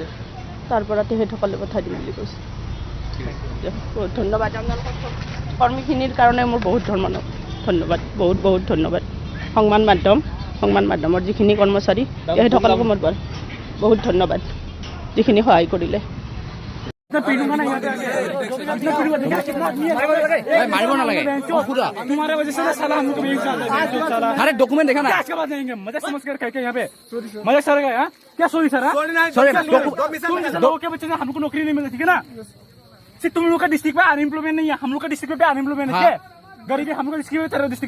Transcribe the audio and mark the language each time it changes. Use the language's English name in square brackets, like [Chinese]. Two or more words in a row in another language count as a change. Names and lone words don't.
[Assamese] তাৰ পৰা তেখেতসকলে পঠাই দিম বুলি কৈছে বহুত ধন্যবাদ আপোনালোকৰ কৰ্মীখিনিৰ কাৰণে মোৰ বহুত ধন্যবাদ বহুত ধন্যবাদ সংবাদ মাধ্যমৰ যিখিনি কৰ্মচাৰী তেখেতসকলকো মোৰ বহুত ধন্যবাদ যিখিনি সহায় কৰিলে [Hindi] मारिबो ना लगे तुम्हारे वजह से साला हमको भी अरे डॉक्यूमेंट देखा ना क्या बात नहीं मजाक समझ कर कह के यहाँ पे मजाक सर गया क्या [English] sorry sir sorry [Hindi] लोगों के बच्चे हमको नौकरी नहीं मिलती ठीक है ना सिर्फ तुम लोग का डिस्ट्रिक्ट में अनएम्प्लॉयमेंट नहीं है हम लोग का डिस्ट्रिक्ट में अनएम्प्लॉयमेंट है गरीबी हमको डिस्ट्रिक्ट में तेरा डिस्ट्रिक्ट